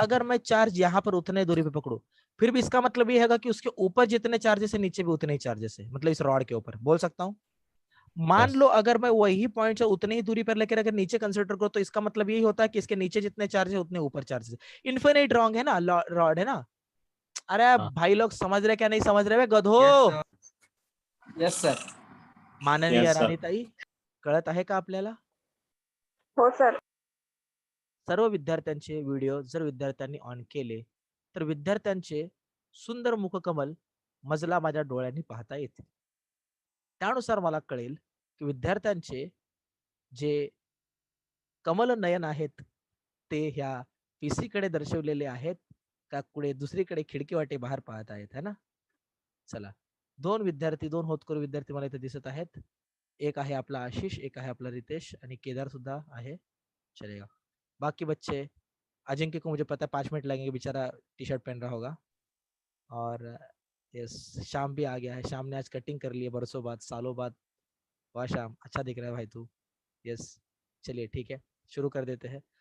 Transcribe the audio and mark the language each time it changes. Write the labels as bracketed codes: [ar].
[hi] अगर मैं चार्ज यहाँ पर उतने दूरी पे पकड़ू, फिर भी इसका मतलब ये होगा कि उसके ऊपर जितने चार्जेस है, नीचे भी उतने ही चार्जेस है, मतलब इस रॉड के ऊपर बोल सकता हूँ। मान [en] Yes. [hi] लो अगर मैं वही पॉइंट से उतनी ही दूरी पर लेकर अगर नीचे कंसिडर करो, तो इसका मतलब यही होता है कि इसके नीचे जितने चार्ज है उतने ऊपर चार्जेस है। इन्फिनिट रॉन्ग है ना, रॉड है ना? अरे हाँ। भाई लोग समझ रहे क्या नहीं समझ रहे? गधो। [en] Yes, sir. Yes, sir. [mr] माननीय [en] Yes sir. [mr] राणीताई, कळत आहे का आपल्याला? हो सर. सर्व विद्यार्थ्यांचे व्हिडिओ जर विद्यार्थ्यांनी ऑन केले, तर विद्यार्थ्यांचे सुंदर मुखकमल मजला माझ्या डोळ्यांनी पाहता येते. त्यानुसार मला कळेल की विद्यार्थ्यांचे जे कमल नयन आहेत, ते ह्या पीसी कडे दर्शवलेले आहेत का कुठे दुसरीकडे खिडकी वाटे बाहेर पाहत आहेत, है ना? चला, दोन विद्यार्थी, दोन होतकरू विद्यार्थी मला इथे दिसत आहेत. एक आहे आपला आशिष, एक आहे आपला रितेश, आणि केदार सुद्धा आहे, चलेगा। [hi] बाकी बच्चे, अजिंक्य को मुझे पता है 5 मिनट लगेंगे, बेचारा टी शर्ट पहन रहा होगा। और यस, शाम भी आ गया है, शाम ने आज कटिंग कर ली है बरसों बाद, सालों बाद, वाह श्याम, अच्छा दिख रहा है भाई तू। यस, चलिए ठीक है, शुरू कर देते हैं।